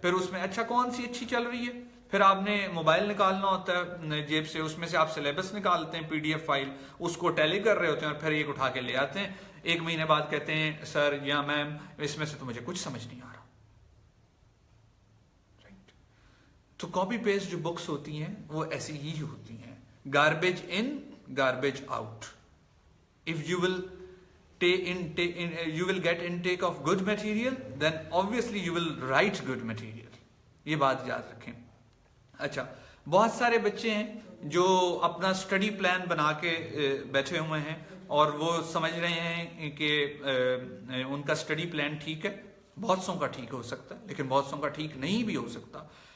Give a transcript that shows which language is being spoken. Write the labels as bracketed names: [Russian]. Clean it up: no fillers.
[Hindi] फिर उसमें अच्छा कौन सी अच्छी चल रही है, फिर आपने मोबाइल निकालना होता है जेब से, उसमें से आप सिलेबस निकालते हैं PDF फाइल, उसको टैली कर रहे होते हैं और फिर एक उठा के ले आते हैं। 1 महीने बाद कहते हैं सर या मैम इसमें से तो मुझे कुछ समझ नहीं आ रहा। राइट। तो कॉपी पेस्ट जो बुक्स होती हैं वो ऐसी ही होती हैं, [English] Garbage in garbage out. If you will you will get intake of good material, then obviously you will write good material. [Hindi] ये बात याद रखें। अच्छा, बहुत सारे बच्चे हैं जो अपना स्टडी प्लान बना के बैठे हुए हैं और वो समझ रहे हैं कि उनका स्टडी प्लान ठीक है। बहुत सौ का ठीक हो सकता है, लेकिन बहुत सौ का ठीक नहीं भी हो सकता।